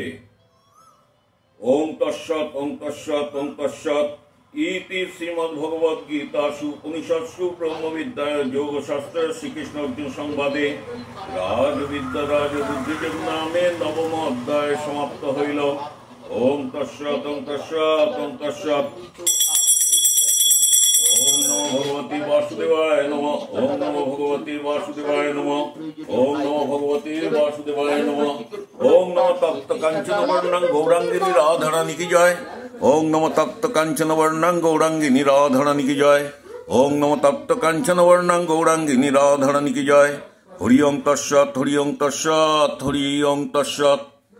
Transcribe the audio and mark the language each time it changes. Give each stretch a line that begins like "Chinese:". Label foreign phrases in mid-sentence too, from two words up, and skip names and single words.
Sanskrit: ওং তৎসৎ ওং তৎসৎ ওং তৎসৎ ইতি শ্রীমদ্ভগবদ্গীতাসু উপনিষৎসু ব্রহ্মবিদ্যায় যোগশাস্ত্রে শ্রীকৃষ্ণ অর্জুন সংবাদে রাজবুদ্ধিযোগ
Bangla: নামে নবম অধ্যায় সমাপ্ত হইল।
Sanskrit: ওং তৎসৎ ওং তৎসৎ ওং তৎসৎ। ওম নমো ভগবতে বাসুদেবায় নমঃ। ওম নমো ভগবতে বাসুদেবায় নমঃ। ওম নমো ভগবতে বাসুদেবায় নমঃ। ওম নমো তপ্ত কাঞ্চন বর্ণং গৌরাঙ্গিনী রাধারানী
Hindi: की जय।
Sanskrit: ওম নমো তপ্ত কাঞ্চন বর্ণং গৌরাঙ্গিনী রাধারানী
Hindi: की जय।
Sanskrit: ওম নমো তপ্ত কাঞ্চন বর্ণং গৌরাঙ্গিনী রাধারানী
Hindi: की जय।
Sanskrit: হরি ওং তৎসৎ, হরি ওং তৎসৎ, হরি ওং তৎসৎ।